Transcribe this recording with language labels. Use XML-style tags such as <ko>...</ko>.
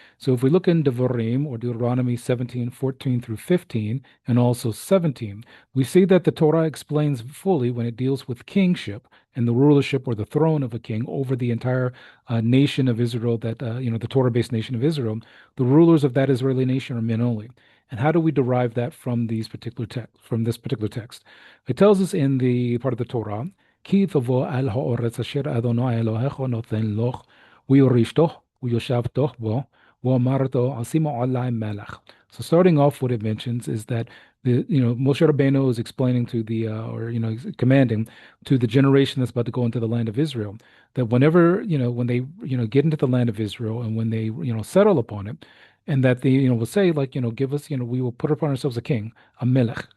<en>So, if we look in Devarim or Deuteronomy 17:14 through 15, and also 17, we see that the Torah explains fully when it deals with kingship and the rulership or the throne of a king over the entire nation of Israel, that, the Torah-based nation of Israel. The rulers of that Israeli nation are men only. And how do we derive that from from this particular text? It tells us in the part of the Torah,</en> <he>כי תבוא על הארץ אשר אדוני אלוהיך נותן לך, וירשתו, וישבתו בו, ואמרתו, עשימו עלי מלך.</he> <en>So starting off, what it mentions is that Moshe Rabbeinu is explaining to commanding to the generation that's about to go into the land of Israel, that whenever, when they, get into the land of Israel and when they, settle upon it, and that they, will say, like, give us, we will put upon ourselves a king, a melech.</en>